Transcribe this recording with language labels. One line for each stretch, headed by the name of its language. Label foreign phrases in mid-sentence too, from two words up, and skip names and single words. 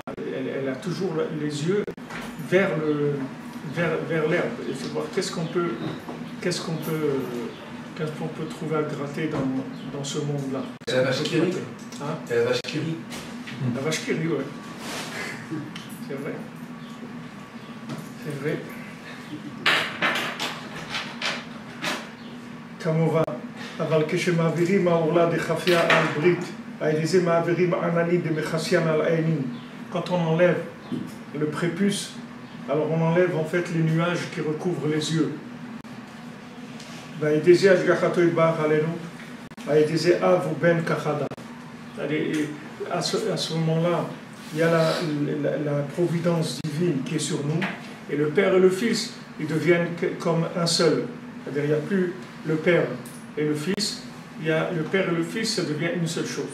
French: Elle a toujours les yeux vers l'herbe. Il faut voir qu'est-ce qu'on peut trouver à gratter dans ce monde-là. La vache qui rit. Hein? La vache qui rit. La vache qui rit, oui. C'est vrai. C'est vrai.
Hebrew: כמובן, אבל כשמעבירים העורלה דחפיה על ברית, על ידי זה מעבירים עננים דמכסיין על העינים.
French: Quand on enlève le prépuce, alors on enlève en fait les nuages qui recouvrent les yeux.
Hebrew: ועל ידי זה השגחתו יתברך עלינו, על ידי זה אב ובן כחדה.
French: À ce moment-là, il y a la providence divine qui est sur nous, et le Père et le Fils, ils deviennent comme un seul. C'est-à-dire, il n'y a plus le Père et le Fils, il y a le Père et le Fils, ça devient une seule chose.